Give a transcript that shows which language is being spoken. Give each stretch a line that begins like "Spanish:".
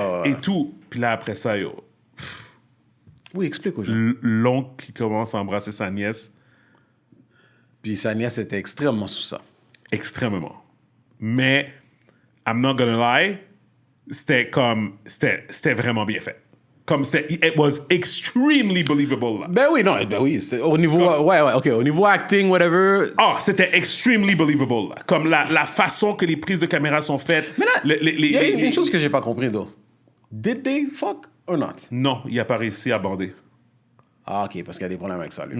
French: Et tout. Puis là, après ça, Oui, explique aux gens. L'oncle qui commence à embrasser sa nièce. Puis sa nièce était extrêmement sous ça. Extrêmement. Mais...
English: I'm not gonna lie,
French: c'était vraiment bien fait.
English: Comme it was extremely believable.
French: Là. Ben oui, au niveau, au niveau acting, whatever. C'était
English: extremely believable.
French: Là. Comme la façon que les prises de caméra sont faites. Mais là, il y a une chose que j'ai pas compris, though.
English: Did they fuck or not?
French: Non, il a pas réussi à bander. Ah, ok, parce qu'il y a des problèmes avec ça, lui.